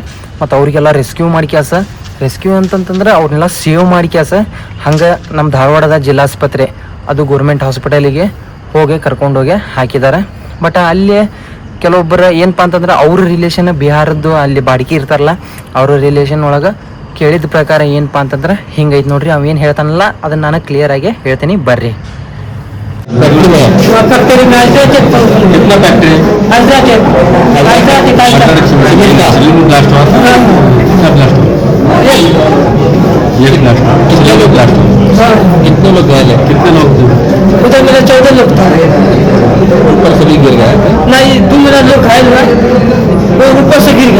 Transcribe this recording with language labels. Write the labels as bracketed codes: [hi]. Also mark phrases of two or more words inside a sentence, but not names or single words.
[kn] ಮತ್ತು ಅವರಿಗೆಲ್ಲ ರೆಸ್ಕ್ಯೂ ಮಾಡಿ ಕ್ಯಾಸ, ರೆಸ್ಕ್ಯೂ ಅಂತಂತಂದ್ರೆ ಅವ್ರನ್ನೆಲ್ಲ ಸೇವ್ ಮಾಡಿ ಕ್ಯಾಸ ಹಂಗೆ ನಮ್ಮ ಧಾರವಾಡದ ಜಿಲ್ಲಾಸ್ಪತ್ರೆ ಅದು [en] government hospital [kn] ಹೋಗಿ ಕರ್ಕೊಂಡೋಗಿ ಹಾಕಿದ್ದಾರೆ. ಬಟ್ ಅಲ್ಲಿ ಕೆಲವೊಬ್ಬರು ಏನಪ್ಪ ಅಂತಂದ್ರೆ ಅವ್ರ ರಿಲೇಷನ್ ಬಿಹಾರದ್ದು ಅಲ್ಲಿ ಬಾಡಿಗೆ ಇರ್ತಾರಲ್ಲ, ಅವ್ರ ರಿಲೇಷನ್ ಒಳಗೆ ಕೇಳಿದ ಪ್ರಕಾರ ಏನಪ್ಪ ಅಂತಂದ್ರೆ ಹಿಂಗೈತೆ ನೋಡ್ರಿ. ಅವೇನು ಹೇಳ್ತಾನಲ್ಲ ಅದನ್ನು ನಾನು ಕ್ಲಿಯರ್ ಆಗಿ ಹೇಳ್ತೀನಿ, ಬರ್ರಿ. [hi] कितने लोग घायल है? कितने लोग उधर मेरा 14 लोग था, ऊपर से भी गिर गया नहीं, 2 मेरा लोग घायल हुआ, वो ऊपर से गिर गया.